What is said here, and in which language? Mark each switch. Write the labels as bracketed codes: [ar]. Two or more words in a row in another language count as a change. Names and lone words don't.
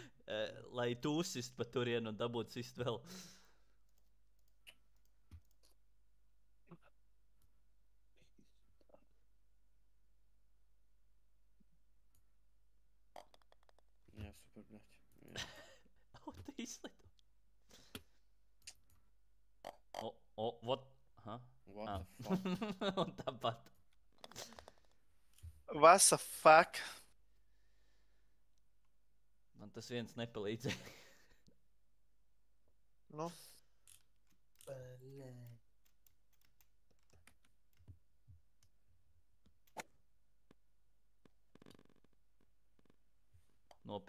[lv] Lai tu uzsist pa turienu un dabūt sist vēl. Jā, super, bļaķ. Jā. O, tu izlido. [en] What? Aha. What the fuck? [lv] Un tāpat. [en] What the fuck? [lv] Man tas viens nepalīdzēja. Nu, Bļā. Nopietni.